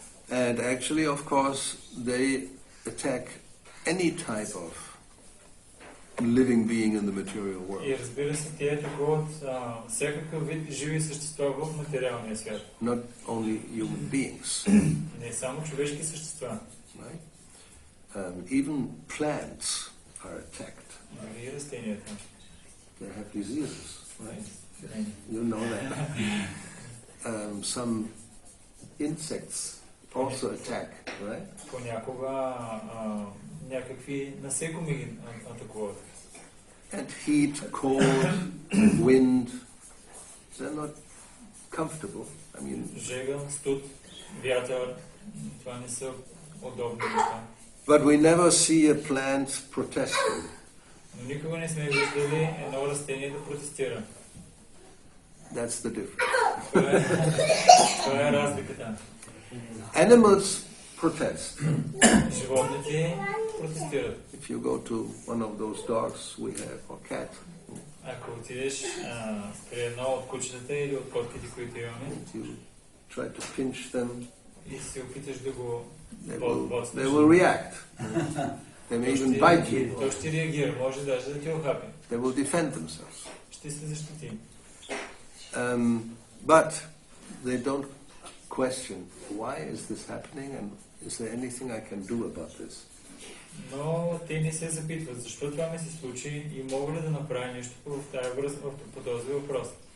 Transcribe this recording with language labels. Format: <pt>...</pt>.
<en>And actually, of course, they attack any type of living being in the material world.</en> <bg>И разбира се, те атакуват всякакъв вид живи същества в материалния свят.</bg> <en>Not only human beings.</en> <bg>Не само човешки същества.</bg> <en>Right? Even plants are attacked.</en> <bg>И растенията.</bg> <en>They have diseases, right? You know that. Some insects also attack, right?</en> <bg>Понякога някакви насекоми ги атакуват.</bg> <en>And heat, cold, wind, they're not comfortable. I mean,</en> <bg>Жега, студ, вятър, това не са удобни неща.</bg> <en>but we never see a plant protesting.</en> <bg>Но никога не сме виждали едно растение да протестира.</bg> <en>That's the difference.</en> <bg>Това е разликата.</bg> <en>Animals protest.</en> <bg>Животните протестират.</bg> <en>If you go to one of those dogs we have, or cat,</en> <bg>Ако отидеш при едно от кучетата или от котките, които имаме,</bg> <en>you try to pinch them,</en> <bg>и се опиташ да го</bg> <en>they will react. They may even bite you.</en> <bg>Той ще реагира, може даже да ти охапи.</bg> <en>They will defend themselves.</en> <bg>Ще се защити.</bg> <en>But they don't question why is this happening and is there anything I can do about this?</en> <bg>Но те не се запитват, защо това ми се случи и мога ли да направя нещо по този въпрос.</bg>